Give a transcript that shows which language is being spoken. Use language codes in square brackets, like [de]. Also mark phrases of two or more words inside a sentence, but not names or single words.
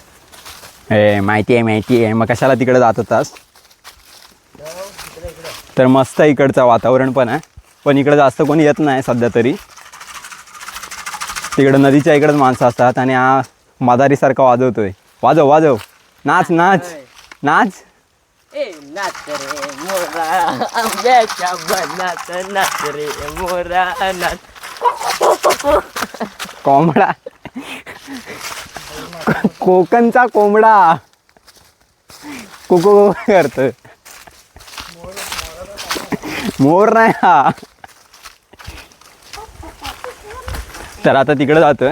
[mr] माहिती आहे. मग कशाला तिकडे जात होतास? तर मस्त आहे इकडचं वातावरण पण आहे. पण इकडं जास्त कोणी येत नाही सध्या तरी. तिकडं नदीच्या इकडंच माणसं असतात. आणि हा मादारीसारखा वाजवतोय. वाजव वाजव, नाच नाच नाच. ए नाच रे मोरा आंब्याच्या बनात नाच रे मोरा नाच. कोंबडा, कोकणचा कोंबडा कोको करतोय. मोर नाही हा. तर आता तिकडे जातोय.